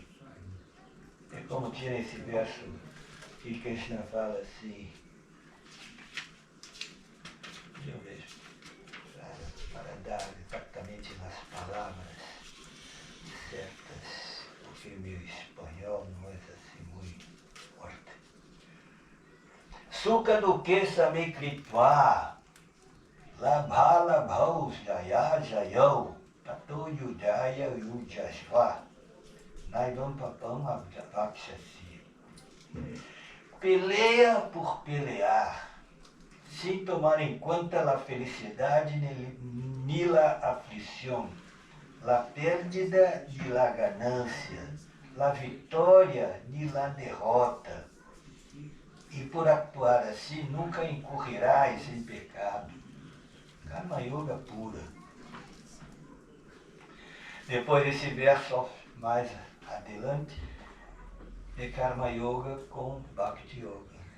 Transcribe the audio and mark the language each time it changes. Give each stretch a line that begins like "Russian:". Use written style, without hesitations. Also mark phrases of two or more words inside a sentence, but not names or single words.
Portuguese: É como tinha esse verso que Krishna fala assim, deixa eu ver, para dar exatamente nas palavras certas, porque meu espanhol não é assim muito forte.
Sanskrit: Sukha dukkhe same kritva, labha bhav jaya jayau, tato yudaya yujasva, naivam papam avakshasi.
Portuguese: Peleia por pelear, sem tomar em conta a felicidade nem a aflição, a
Spanish: pérdida de la
Portuguese: ganância, a vitória nem a derrota. E por actuar assim, nunca incorrerás em pecado. Karma Yoga pura. Depois desse verso, mais adelante, é Karma Yoga com Bhakti Yoga.